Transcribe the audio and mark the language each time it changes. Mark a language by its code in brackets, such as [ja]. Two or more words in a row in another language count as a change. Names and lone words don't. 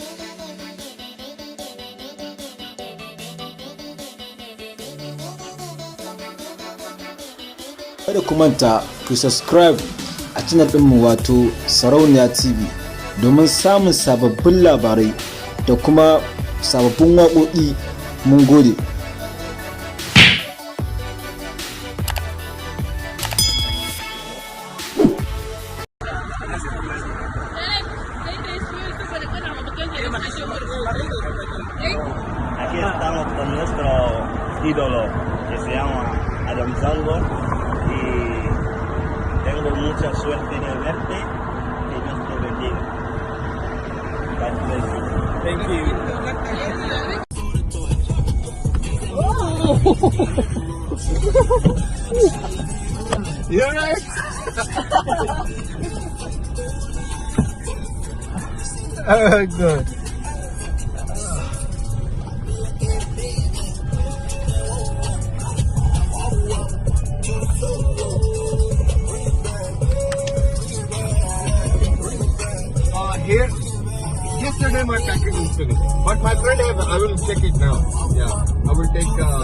[ha] Kada ku manta ku subscribe a channel ɗinmu wato Sarauniya TV domin samun sababbin labarai da kuma sababbin waƙoƙi. Mun gode. [es] Aquí estamos con nuestro ídolo que se llama Adam Zango y tengo mucha suerte de verte. Que Dios te bendiga. [en] God bless you. Thank you. You alright? Good. Here, yesterday my package is finished, but my friend I will check it now. Yeah, I will take.